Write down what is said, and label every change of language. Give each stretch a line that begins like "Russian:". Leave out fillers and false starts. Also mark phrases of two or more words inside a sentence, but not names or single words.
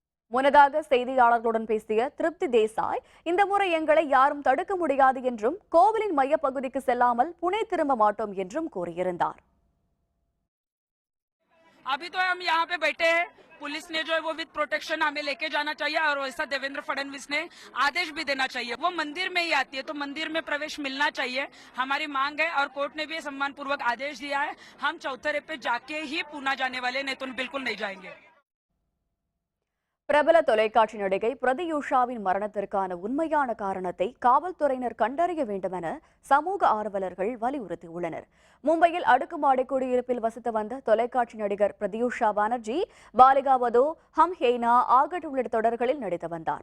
Tamil: முன்னதாக செய்தியாளர்களுடன் பேசிய திருப்தி தேசாய் இந்த முறை எங்களை யாரும் தடுக்க முடியாது என்றும் கோவிலின் மையப்பகுதிக்கு செல்லாமல் புனே திரும்ப மாட்டோம் என்றும் கூறியிருந்தார்.
Hindi: अभी तो हम यहाँ पे बैठे हैं, पुलिस ने जो है वो
English: with protection
Hindi: हमें लेके जाना चाहिए और वैसा देवेंद्र फडणवीस ने आदेश भी देना चाहिए। वो मंदिर में ही आती है तो मंदिर में प्रवेश मिलना चाहिए, हमारी मांग है और कोर्ट ने भी सम्मान पूर्वक आदेश दिया है। हम चौथरे पे जाके ही पूना जाने वाले, नहीं तो बिल्कुल नहीं जाएंगे।
Tamil: பிரபல தொலைக்காட்சி நடிகை பிரதியூஷாவின் மரணத்திற்கான உண்மையான காரணத்தை காவல்துறையினர் கண்டறிய வேண்டும் என சமூக ஆர்வலர்கள் வலியுறுத்தியுள்ளனர். மும்பையில் அடுக்குமாடி குடியிருப்பில் வசித்து வந்த தொலைக்காட்சி நடிகர் பிரதியூஷா பானர்ஜி பாலிகா வதோ, ஹம் ஹேனா, ஆகட் உள்ளிட்ட தொடர்களில் நடித்து வந்தார்.